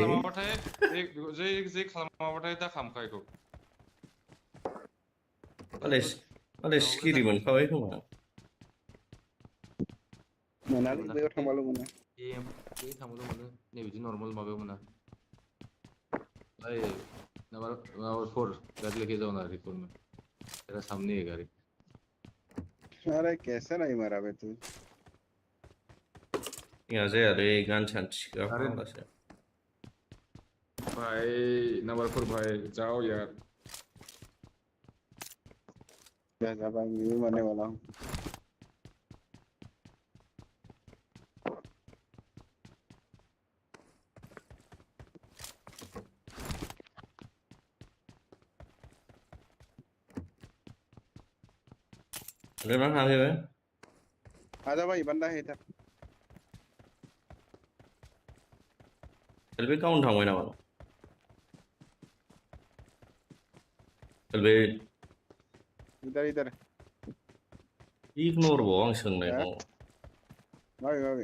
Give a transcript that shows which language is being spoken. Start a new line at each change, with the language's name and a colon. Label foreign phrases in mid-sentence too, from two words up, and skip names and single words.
Bodo: जे खालामाबाथाय दा खालामखा बेखौ मालाय सिखिरि मोनखाबाय खोमा मोनालै बैयाव थांबाल' मोनो ये थांबाल' मोनो नैबिदि नर्माल माबायाव मोना
Hindi: भाई नंबर 4 गाड़ी लेके जाओ ना रिकॉल में तेरा सामने है गाड़ी अरे कैसे नहीं मारा बे तू
Bodo: जोंहा जायालै गान सान्थिगा अरे फाग्लासो
Hindi: भाई नंबर 4 भाई जाओ यार जा भाई मैं भी मरने वाला हूँ
Bodo: नोंना थाङो
Hindi: आजा भाई बंदा है इधर
Bodo: बे गावनो थांबाय नामा बे
Hindi: इधर इधर
Bodo: इगनर बाव आं सोंनायखौ माबे माबे